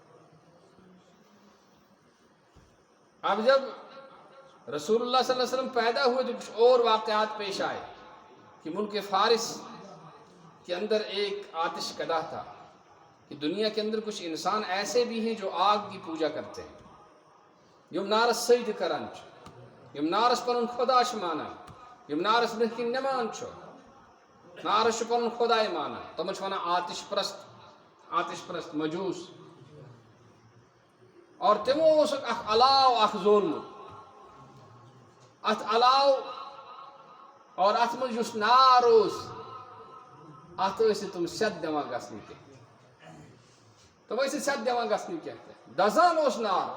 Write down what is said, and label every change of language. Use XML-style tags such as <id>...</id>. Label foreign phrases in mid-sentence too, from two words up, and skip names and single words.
<ur>اب جب رسول اللہ صلی اللہ علیہ وسلم پیدا ہوئے تو کچھ اور واقعات پیش آئے کہ ملک فارس کے اندر ایک آتش کدہ تھا کہ دنیا کے اندر کچھ انسان ایسے بھی ہیں جو آگ کی پوجا کرتے ہیں،</ur> <ks>یم نارس سجد کران چھ، یم نارس پنن خدا چھ مانان، یم نارس برہ کن نمان چھ، نارس چھ پنن خدائے مانان، تم چھ ونان آتش پرست مجوس. اور تمو اوسک اخ علاو اخ زولمت، ات علاو اور ات من یس نار اوس ات ٲسۍ تم سیٚد دِوان گژھنہٕ کینٛہہ، تم ٲسۍ سیٚد دِوان گژھنہٕ کینٛہہ، دزان اوس نار.</ks>